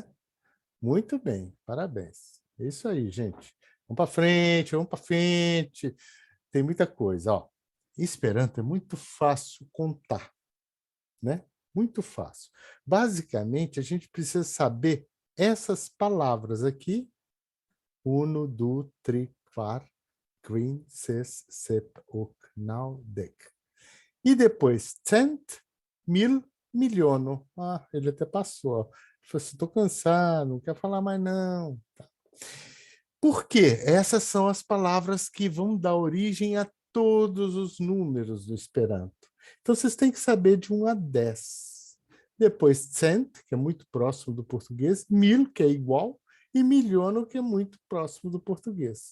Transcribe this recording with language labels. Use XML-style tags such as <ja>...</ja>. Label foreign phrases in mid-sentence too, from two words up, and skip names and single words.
<pt>Muito bem, parabéns. É isso aí, gente. Vamos para frente, vamos para frente. Tem muita coisa, ó. Esperanto é muito fácil contar, né? Muito fácil. Basicamente, a gente precisa saber essas palavras aqui.</pt> <eo>Uno, du, tri, kvar, kvin, ses, sep, ok, nau, dek.</eo> <pt>E depois,</pt> <eo>cent, mil, miliono.</eo> <pt>Ah, ele até passou. Ele falou assim, estou cansado, não quero falar mais não. Tá. Por quê? Essas são as palavras que vão dar origem a todos os números do Esperanto. Então, vocês têm que saber de 1 a 10. Depois, cent, que é muito próximo do português, mil, que é igual, e miliono, que é muito próximo do português.</pt>